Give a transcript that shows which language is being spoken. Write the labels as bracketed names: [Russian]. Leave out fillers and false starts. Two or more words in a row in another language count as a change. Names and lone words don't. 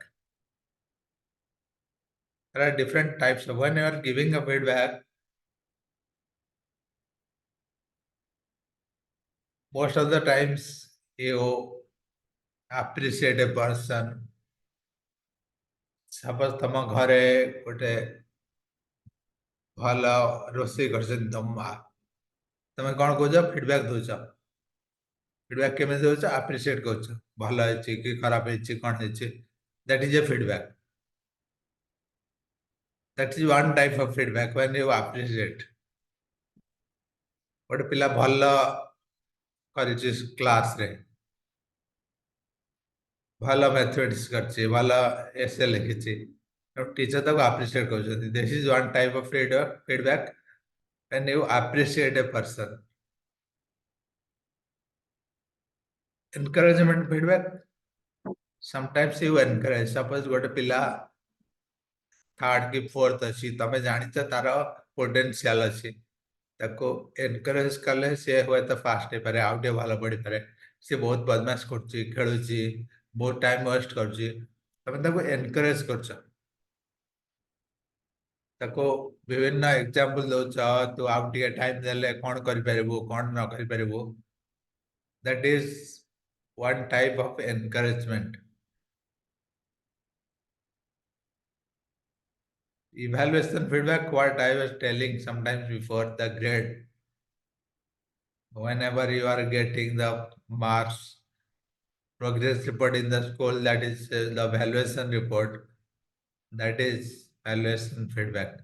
[English] There are different types. When you are giving a feedback, most of the times you appreciate a person, [Odia] ସପୋଜ ତମ ଘରେ ଗୋଟେ ଭଲ ରୋଷେଇ କରିଛନ୍ତି ତମ ମା, ତମେ କଣ କହୁଛ? ଫିଡବ୍ୟାକ୍ ଦଉଛ। ଫିଡବ୍ୟାକ୍ କେମିତି ଦଉଛ? ଆପ୍ରିସିଏଟ୍ କରୁଛ, ଭଲ ହେଇଛି କି ଖରାପ ହେଇଛି, କଣ ହେଇଛି, [English] that is a feedback. That is one type of feedback when you appreciate. [Odia] ଗୋଟେ ପିଲା ଭଲ କରିଛି କ୍ଲାସରେ, ଭଲ ମ୍ୟାଥମେଟିକ୍ସ କରିଛି, ଭଲ ଏସେ ଲେଖିଛି, ଟିଚର ତାକୁ ଆପ୍ରିସିଏଟ୍ କରୁଛନ୍ତି। [English] this is one type of feedback when you appreciate a person. Encouragement feedback, sometimes you encourage. [Odia] Suppose ଗୋଟେ ପିଲା ଥାର୍ଡ କି ଫୋର୍ଥ ଅଛି, ତମେ ଜାଣିଛ ତାର ପୋଟେନ୍ସିଆଲ ଅଛି, ତାକୁ ଏନକରେଜ କଲେ ସେ ହୁଏତ ଫାଷ୍ଟ ହେଇପାରେ, ଆଉ ଟିକେ ଭଲ ପଢିପାରେ। ସେ ବହୁତ ବଦମାସ କରୁଛି, ଖେଳୁଛି, ବହୁତ [English] time waste [Odia] କରୁଛି, ତମେ ତାକୁ ଏନକରେଜ କରୁଛ, ତାକୁ ବିଭିନ୍ନ ଏକ୍ସାମ୍ପଲ ଦଉଛ, ତୁ ଆଉ ଟିକେ ଟାଇମ ଦେଲେ କଣ କରିପାରିବୁ, କଣ ନ କରିପାରିବୁ। [English] That is one type of encouragement. Evaluation feedback, what I was telling sometimes before, the grade. Whenever you are getting the marks, progress report in the school, that is the evaluation report, that is evaluation feedback.